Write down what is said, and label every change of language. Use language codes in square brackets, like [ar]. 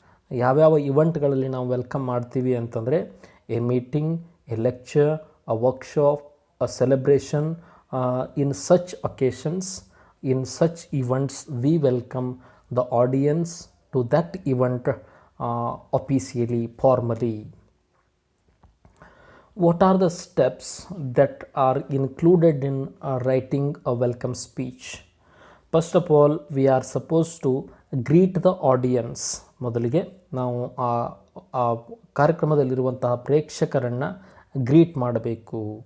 [kn] ಯಾವ್ಯಾವ ಇವೆಂಟ್ಗಳಲ್ಲಿ ನಾವು ವೆಲ್ಕಮ್ ಮಾಡ್ತೀವಿ ಅಂತಂದರೆ A meeting, A lecture, a workshop, a celebration. [en] In such occasions, in such events, we welcome the audience to that event officially, formally. What are the steps that are included in writing a welcome speech? First of all, we are supposed to greet the audience. [kn] ಮೊದಲಿಗೆ ನಾವು ಆ ಕಾರ್ಯಕ್ರಮದಲ್ಲಿರುವಂತಹ ಪ್ರೇಕ್ಷಕರನ್ನು greet ಮಾಡಬೇಕು.